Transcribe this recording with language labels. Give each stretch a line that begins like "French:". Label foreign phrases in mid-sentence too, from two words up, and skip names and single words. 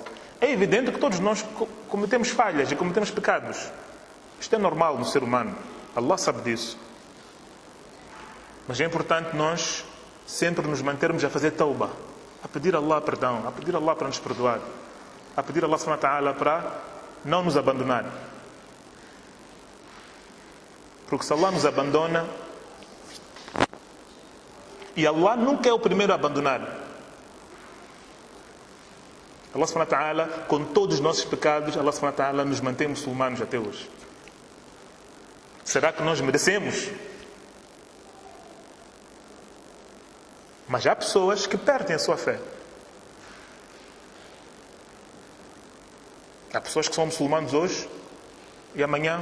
Portuguese: É evidente que todos nós cometemos falhas e cometemos pecados. Isto é normal no ser humano. Allah sabe disso. Mas é importante nós sempre nos mantermos a fazer tauba, a pedir a Allah perdão, a pedir a Allah para nos perdoar, a pedir a Allah
Arabic: سبحانه وتعالى
Portuguese: para não nos abandonar. Porque se Allah nos abandona, e Allah nunca é o primeiro a abandonar.
Arabic: الله سبحانه وتعالى,
Portuguese: com todos os nossos pecados, Allah
Arabic: سبحانه وتعالى
Portuguese: nos mantém muçulmanos até hoje. Será que nós merecemos? Mas há pessoas que perdem a sua fé. Há pessoas que são muçulmanos hoje e amanhã.